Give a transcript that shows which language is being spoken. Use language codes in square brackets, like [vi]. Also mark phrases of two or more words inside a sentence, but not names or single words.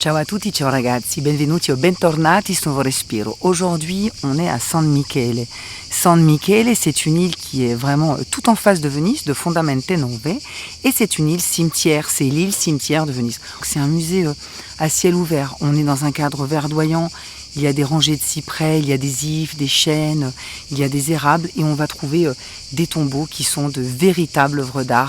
[it] Ciao à tutti, ciao ragazzi, benvenuti o bentornati su Nuovo Respiro. [fr] Aujourd'hui, on est à San Michele. San Michele, c'est une île qui est vraiment tout en face de Venise, de Fondamente Nove, et c'est une île cimetière, c'est l'île cimetière de Venise. C'est un musée à ciel ouvert, on est dans un cadre verdoyant, il y a des rangées de cyprès, il y a des ifs, des chênes, il y a des érables, et on va trouver des tombeaux qui sont de véritables œuvres d'art.